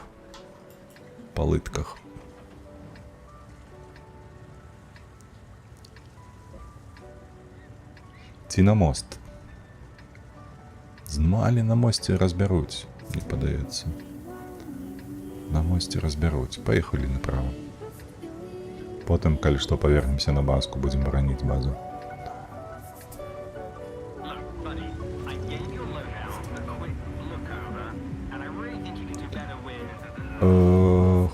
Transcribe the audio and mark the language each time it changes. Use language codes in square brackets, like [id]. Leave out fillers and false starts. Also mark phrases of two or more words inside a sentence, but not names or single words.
[be] Па лытках. Ці на мост? Але на мосце разбяруць, мне падаецца. На мосце разбяруць. Паехалі направа. потым, калі што, павернемся на базку, будзем бараніць базу. [en] Look, buddy, I gave you a loadout, a quick look over, and I really think you could do better with...